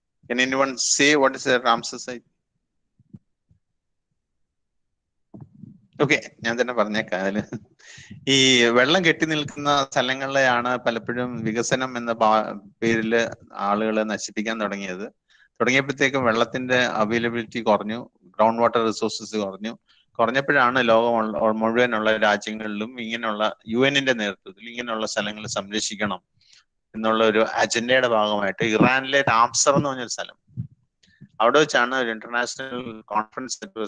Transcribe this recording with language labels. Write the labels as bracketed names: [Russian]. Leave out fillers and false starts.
[English] Can anyone say what is a Ramsar site? [Malayalam] Okay, ഞാൻ തന്നെ പറഞ്ഞേക്കാം. അതില് ഈ വെള്ളം കെട്ടി നിൽക്കുന്ന സ്ഥലങ്ങളിലെയാണ് പലപ്പോഴും വികസനം എന്ന പേരിൽ ആളുകൾ നശിപ്പിക്കാൻ തുടങ്ങിയത്. തുടങ്ങിയപ്പോഴത്തേക്കും വെള്ളത്തിന്റെ അവൈലബിലിറ്റി കുറഞ്ഞു, ഗ്രൗണ്ട് വാട്ടർ റിസോഴ്സസ് കുറഞ്ഞപ്പോഴാണ് ലോകം മുഴുവനുള്ള രാജ്യങ്ങളിലും ഇങ്ങനെയുള്ള UN-ന്റെ നേതൃത്വത്തിൽ ഇങ്ങനെയുള്ള സ്ഥലങ്ങൾ സംരക്ഷിക്കണം എന്നുള്ള ഒരു അജണ്ടയുടെ ഭാഗമായിട്ട് ഇറാനിലെ രാംസർ എന്ന് പറഞ്ഞൊരു സ്ഥലം, അവിടെ വെച്ചാണ് ഒരു ഇന്റർനാഷണൽ കോൺഫറൻസ്